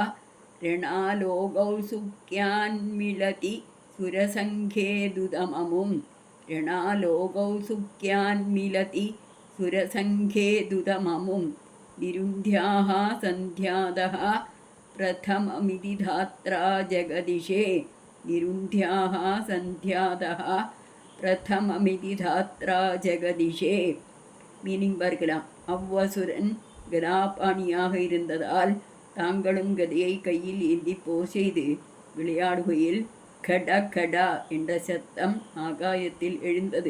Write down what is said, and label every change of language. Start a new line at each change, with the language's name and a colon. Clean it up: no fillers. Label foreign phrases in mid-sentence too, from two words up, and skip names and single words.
Sanskrit: രണാലോകൗസുക്യാന്മിളതി സുരസംഘേതുതമമും. രണാലോകൗസുക്യാന്മിളതി സുരസംഘേതുതമമും. നിരുന്ധ്യാഃ സന്ധ്യാതഃ പ്രഥമമിതി ധാത്രാ ജഗദിശേ. നിരുന്ധ്യാഃ സന്ധ്യാതഃ பிரதமமிதி தாத்ரா ஜெகதிஷே.
Tamil: மீனிங் பார்க்கலாம். அவ்வசுரன் கதாபாணியாக இருந்ததால் தாங்களும் கதையை கையில் ஏந்தி போர் செய்து விளையாடுகையில் கட கடா என்ற சத்தம் ஆகாயத்தில் எழுந்தது.